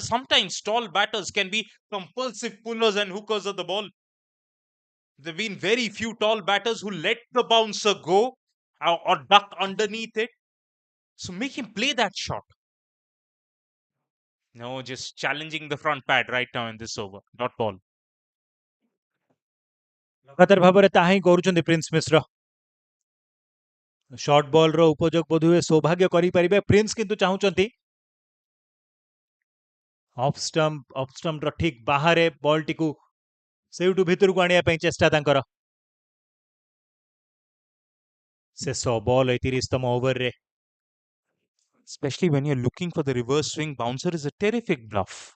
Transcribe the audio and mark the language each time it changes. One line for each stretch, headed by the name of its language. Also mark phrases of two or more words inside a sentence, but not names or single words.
English: Sometimes tall batters can be compulsive pullers and hookers of the ball. There have been very few tall batters who let the bouncer go or duck underneath it. So make him play that shot. No, just challenging the front pad right now in this over. Dot ball.
Odia: ଲଗାତାର ଭାବରେ ତାହା ହିଁ କରୁଛନ୍ତି ପ୍ରିନ୍ସ ମିଶ୍ର ସର୍ଟ ବଲର ଉପଯୋଗ ବୋଧହୁଏ ସୌଭାଗ୍ୟ କରିପାରିବେ ପ୍ରିନ୍ସ କିନ୍ତୁ ଚାହୁଁଛନ୍ତି ଅଫ୍ ଷ୍ଟମ୍ପର ଠିକ୍ ବାହାରେ ବଲଟିକୁ ସେଇଠୁ ଭିତରକୁ ଆଣିବା ପାଇଁ ଚେଷ୍ଟା ତାଙ୍କର ଶେଷ ବଲ୍ 31ତମ ଓଭରରେ
English: Especially when you're looking for the reverse swing, bouncer is a terrific bluff.